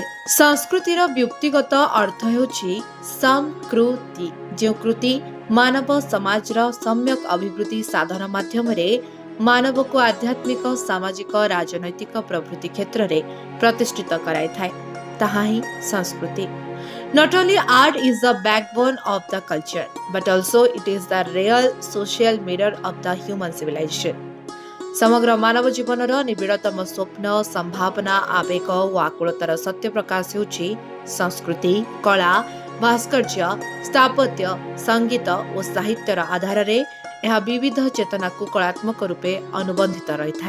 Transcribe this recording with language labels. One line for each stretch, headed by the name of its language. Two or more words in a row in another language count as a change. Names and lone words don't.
Odia: ସଂସ୍କୃତିର ବ୍ୟକ୍ତିଗତ ଅର୍ଥ ହେଉଛି ସଂକୃତି, ଯେଉଁ କୃତି ମାନବ ସମାଜର ସମ୍ୟକ୍ ଅଭିବୃଦ୍ଧି ସାଧନ ମାଧ୍ୟମରେ ମାନବକୁ ଆଧ୍ୟାତ୍ମିକ, ସାମାଜିକ, ରାଜନୈତିକ ପ୍ରଭୃତି କ୍ଷେତ୍ରରେ ପ୍ରତିଷ୍ଠିତ କରାଇଥାଏ, ତାହା ହିଁ ସଂସ୍କୃତି।
English: Not only art is the backbone of the culture, but also it is the real social mirror of the human civilization.
Odia: ସମଗ୍ର ମାନବ ଜୀବନର ନିବିଡ଼ତମ ସ୍ୱପ୍ନ, ସମ୍ଭାବନା, ଆବେଗ ଓ ଆକୁଳତାର ସତ୍ୟ ପ୍ରକାଶ ହେଉଛି ସଂସ୍କୃତି। କଳା, ଭାସ୍କର୍ଯ୍ୟ, ସ୍ଥାପତ୍ୟ, ସଙ୍ଗୀତ ଓ ସାହିତ୍ୟର ଆଧାରରେ ଏହା ବିବିଧ ଚେତନାକୁ କଳାତ୍ମକ ରୂପେ ଅନୁବନ୍ଧିତ ରହିଥାଏ।